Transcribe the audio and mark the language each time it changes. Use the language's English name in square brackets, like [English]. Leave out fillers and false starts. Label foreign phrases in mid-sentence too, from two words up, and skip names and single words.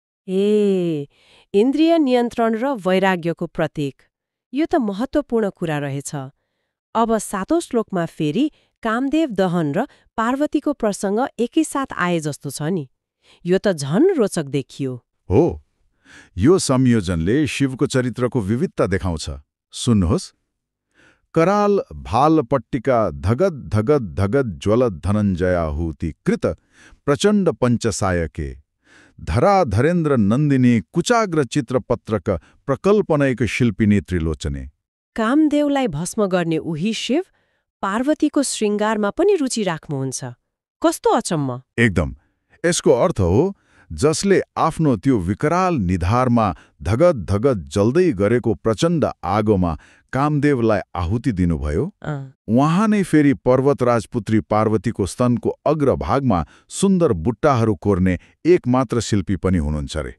[Nepali] ए, इन्द्रिय नियन्त्रण र वैराग्यको प्रतीक, यो त महत्त्वपूर्ण कुरा रहेछ। अब 7औं श्लोकमा फेरि कामदेव दहन र पार्वतीको प्रसङ्ग एकैसाथ आए जस्तो छ नि। यो त झन् रोचक देखियो। हो, यो संयोजनले शिवको चरित्रको विविधता देखाउँछ। सुन्नुहोस्, [Sanskrit] कराल भाल पट्टिका धगद धगद धगद ज्वलद धनञ्जयाहुति कृत प्रचण्ड पञ्चसायके धरा धरेन्द्र नन्दिनी कुचाग्र चित्रपत्रक प्रकल्पनैक शिल्पिनी त्रिलोचने। [Nepali] कामदेवलाई भस्म गर्ने उही शिव पार्वतीको श्रृङ्गारमा पनि रुचि राख्नुहुन्छ। कस्तो अचम्म! एकदम। यसको अर्थ हो जसले आफ्नो त्यो विकराल निधारमा धगद धगद जल्दै गरेको प्रचण्ड आगोमा कामदेवलाई आहुति दिनुभयो, उहाँ नै फेरि पर्वत राजपुत्री पार्वतीको स्तनको अग्रभागमा सुन्दर बुट्टाहरू कोर्ने एकमात्र शिल्पी पनि हुनुहुन्छ रे।